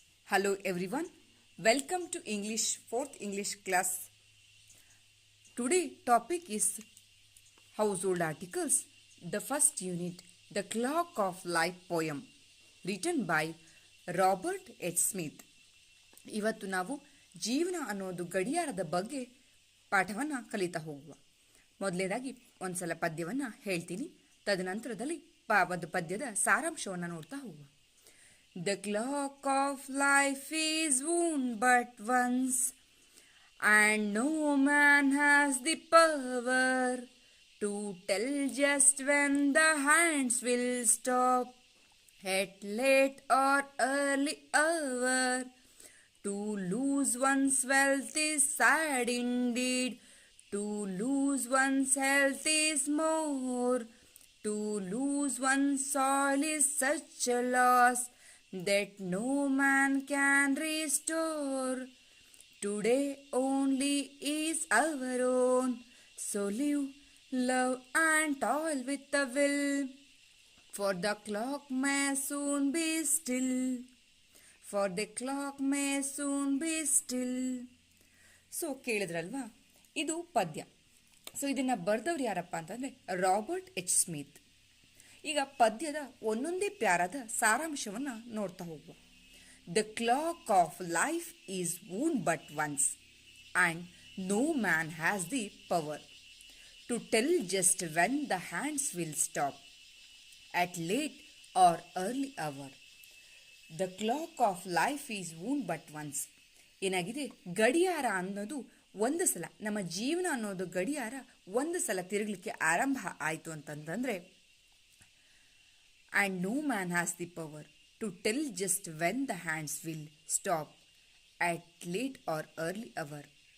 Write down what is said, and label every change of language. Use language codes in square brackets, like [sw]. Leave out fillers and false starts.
[en] Hello everyone, welcome to English 4th English class. Today topic is household articles. The first unit, The Clock of Life poem, written by Robert H Smith. [kn] ಇವತ್ತು ನಾವು ಜೀವನ ಅನ್ನೋದು ಗಡಿಯಾರದ ಬಗ್ಗೆ ಪಾಠವನ್ನು ಕಲಿತಾ ಹೋಗುವ. ಮೊದಲನೇದಾಗಿ ಒಂದ್ಸಲ ಪದ್ಯವನ್ನು ಹೇಳ್ತೀನಿ, ತದನಂತರದಲ್ಲಿ ಒಂದು ಪದ್ಯದ ಸಾರಾಂಶವನ್ನು ನೋಡ್ತಾ ಹೋಗುವ. [en] The clock of life is wound but once, and no man has the power to tell just when the hands will stop, at late or early hour. To lose one's wealth is sad indeed, to lose one's health is more, to lose one's soul is such a loss that no man can restore. Today only is our own, so live, love and toil with a will, for the clock may soon be still, for the clock may soon be still. [kn] So ಕೇಳಿದ್ರಲ್ವಾ, ಇದು ಪದ್ಯ. So ಇದನ್ನು ಬರೆದವ್ರು ಯಾರಪ್ಪ ಅಂತಂದರೆ Robert H Smith. ಈಗ ಪದ್ಯದ ಒಂದೊಂದೇ ಪ್ಯಾರದ ಸಾರಾಂಶವನ್ನು ನೋಡ್ತಾ ಹೋಗುವ. [en] The clock of life is wound but once, and no man has the power to tell just when the hands will stop at late or early hour. The clock of life is wound but once. [kn] ಏನಾಗಿದೆ, ಗಡಿಯಾರ ಅನ್ನೋದು ಒಂದು ಸಲ, ನಮ್ಮ ಜೀವನ ಅನ್ನೋದು ಗಡಿಯಾರ ಒಂದು ಸಲ ತಿರುಗಲಿಕ್ಕೆ ಆರಂಭ ಆಯಿತು ಅಂತಂದರೆ, [en] And no man has the power to tell just when the hands will stop at late or early hour.